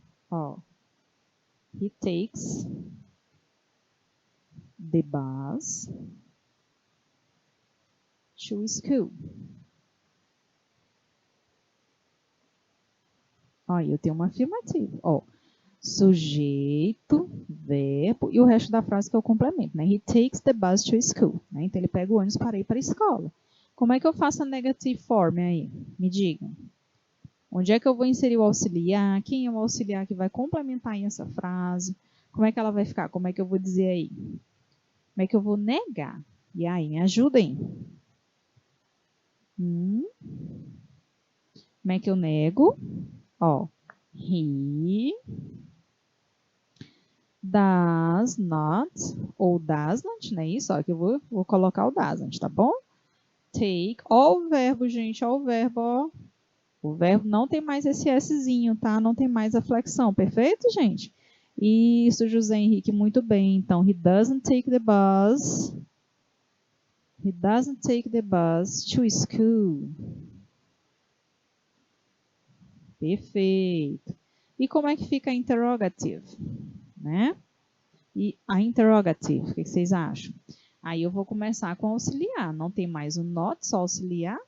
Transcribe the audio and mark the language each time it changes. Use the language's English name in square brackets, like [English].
[English] Ó, he takes the bus to school. [Portuguese] Ó, eu tenho uma afirmativa. Ó, sujeito, verbo e o resto da frase que é o complemento, né? [English] He takes the bus to school. [Portuguese] Né? Então, ele pega o ônibus para ir para a escola. Como é que eu faço a negative form aí? Me digam. Onde é que eu vou inserir o auxiliar? Quem é o auxiliar que vai complementar aí essa frase? Como é que ela vai ficar? Como é que eu vou dizer aí? Como é que eu vou negar? E aí, me ajudem. Como é que eu nego? [English] Ó, he does not, [Portuguese] ou [English] doesn't, né? [Portuguese] Isso, ó, que eu vou colocar o doesn't, tá bom? Take, ó o verbo, gente, ó o verbo, ó. O verbo não tem mais esse Szinho, tá? Não tem mais a flexão, perfeito, gente? Isso, José Henrique, muito bem. [English] Então, he doesn't take the bus. He doesn't take the bus to school. [Portuguese] Perfeito. E como é que fica a interrogative? Né? E a interrogative, o que vocês acham? Aí eu vou começar com auxiliar. Não tem mais o not, só auxiliar.